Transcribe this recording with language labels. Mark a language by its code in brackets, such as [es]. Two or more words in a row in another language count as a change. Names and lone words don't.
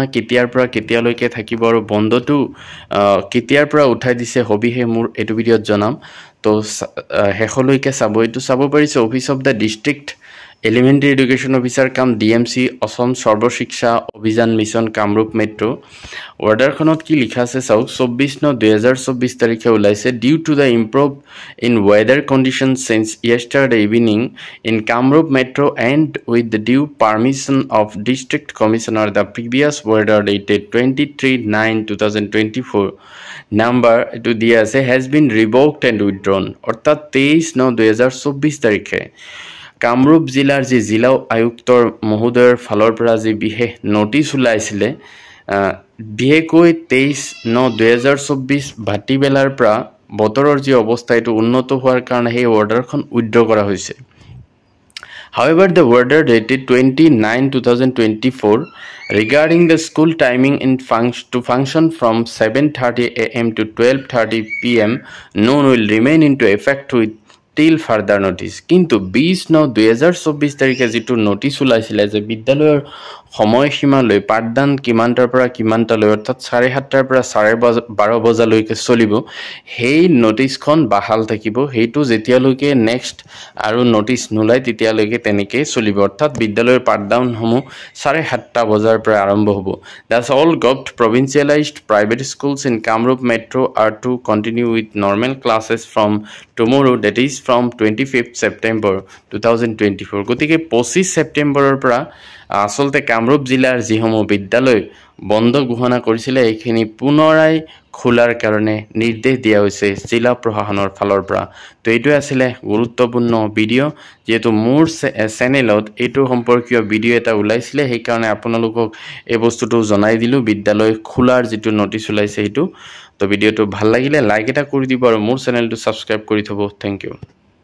[as] কেতিয়াৰ পৰা কেতিয়ালৈকে থাকিব আৰু বন্ধটো কেতিয়াৰ পৰা উঠাই দিছে সবিহে মোৰ এটো ভিডিঅত জনাম তো হেখলৈকে চাব এটো চাব পাৰিছে [en] office of the district elementary education officer কাম ডিএমসি অসম সর্বশিক্ষা অভিযান মিশন কামৰূপ মেট্ৰো [as] অৰ্ডাৰখনত কি লিখা আছে চাওক 24/9/2024 তাৰিখে ওলাইছে [en] due to the improve in weather condition since yesterday evening in Kamrup Metro and with the due permission of District Commissioner the previous order dated 23/9/2024 number to [as] দিয়া আছে [en] has been revoked and withdrawn [as] অৰ্থাৎ 23/9/2024 তাৰিখে কামৰূপ জিলাৰ যি জিলা আয়ুক্তৰ মহোদয়ৰ ফালৰ পৰা যি বিশেষ নোটিছ ওলাইছিলে বিশেষকৈ 23/9/2024 ভাটিবেলাৰ পৰা বতৰৰ যি অৱস্থা এটো উন্নত হোৱাৰ কাৰণে এই অৰ্ডাৰখন উইথড্ৰ কৰা হৈছে [en] However, the order dated 29/2024 regarding the school timing to function from 7:30 a.m. to 12:30 p.m. known will remain into effect with till further notice. [as] কিন্তু 20/9/2024 তাৰিখে যেটো নোটিছ ওলাইছিল যে বিদ্যালয়ৰ সময়সীমা লৈ পাঠদান কিমানটাৰ পৰা কিমানটালৈ অৰ্থাৎ 7:30টাৰ পৰা 12:30 বজালৈকে চলিব সেই নোটিছখন বাহাল থাকিব হেতু যেতিয়ালৈকে নেক্সট আৰু নোটিছ নোলাই তেতিয়ালৈকে তেনেকৈ চলিব অৰ্থাৎ বিদ্যালয়ৰ পাঠদানসমূহ 7:30 বজাৰ পৰা আৰম্ভ হ'ব [en] Thus all government provincialized private schools in Kamrup Metro are to continue with normal classes from tomorrow that is from 25th September 2024 [as] গতিকে 25 সেপ্টেম্বৰৰ পৰা আসলতে কামৰূপ জিলাৰ যিসমূহ বিদ্যালয় বন্ধ ঘোষণা কৰিছিল এইখিনি পুনৰাই খোলাৰ কাৰণে নিৰ্দেশ দিয়া হৈছে জিলা প্ৰশাসনৰ ফালৰ পৰা তো এইটো আছিল গুৰুত্বপূৰ্ণ ভিডিও যেটো মোৰ চেনেলত এইটো সম্পৰ্কীয় ভিডিও এটা ওলাইছিল সেই কাৰণে আপোনালোকক এই বস্তুটো জনাই দিলো বিদ্যালয় খোলাৰ যেটো নোটিছ ওলাইছে এইটো তো ভিডিওটো ভাল লাগিলে লাইক এটা কৰি দিব আৰু মোৰ চেনেলটো সাবস্ক্ৰাইব কৰি থব [en] thank you